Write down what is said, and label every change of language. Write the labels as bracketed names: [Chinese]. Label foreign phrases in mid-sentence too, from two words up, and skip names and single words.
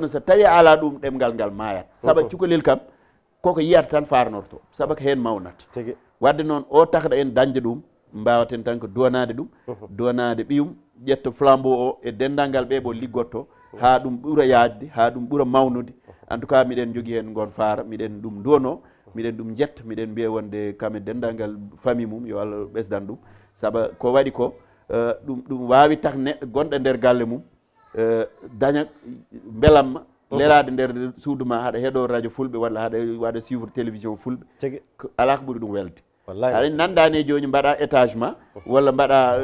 [Fula] so tawi a ala ɗum ɗemgal ngal mayat saabu cukalel kam koko yiyata tan faranorto saabu ko hen mawnata wadde noon o takɗa en dañde ɗum mbawaten tan ko donade ɗum donade ɓiyum ƴetta flambeau o e dendalngal ɓe ɓo liggotto ha ɗum ɓuura yajde ha ɗum ɓuura mawnude [French] en tout cas [Fula] miɗen jogui hen gon faara miɗen ɗum dono miɗen ɗum jetta miɗen mbiya wonde kame dendalngal famille mum yo Allah ɓesdan ɗum saabu ko waɗi ko ɗum wawi tak neɗɗo gonɗo nder galle mum daña belamma lelade nder suudu ma haɗa heeɗo radio fulɓe walla haɗa waɗa [French] suivre télévision [Fula] fulɓe ala ko ɓuuri ɗum welde aɗa nandani joni mbaɗa étage ma walla mbaɗa